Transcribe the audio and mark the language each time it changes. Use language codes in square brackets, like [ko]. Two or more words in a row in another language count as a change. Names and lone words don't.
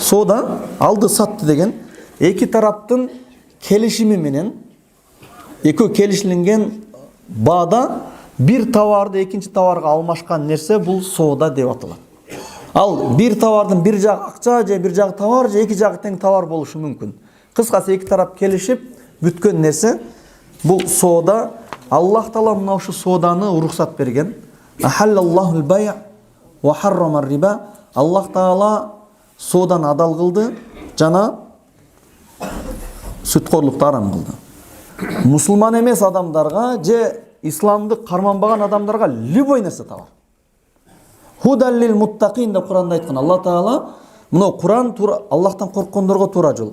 [ky] соода алды сатты деген эки тараптын келишими менен экөө келишиленген баада бир товарды экинчи товарга алмашкан нерсе бул соода деп аталат. Ал бир товардын бир жагы акча же бир жагы товар же эки жагы тең товар болушу мүмкүн. Кыскасы эки тарап келишип бүткөн нерсе бул соода. Аллах Таала мына ушу сооданы уруксат берген. [ar] أحل الله البيع وحرم الربا. [ky] Аллах Таала сооданы адал кылды жана сүткорлукту арам кылды. Мусулман эмес адамдарга же исламды карманбаган адамдарга любой нерсе товар. [ar] هدى للمتقين [ky] деп Куранда айткан. Аллах Таала мына Куран туура Аллахтан корккондорго туура жол.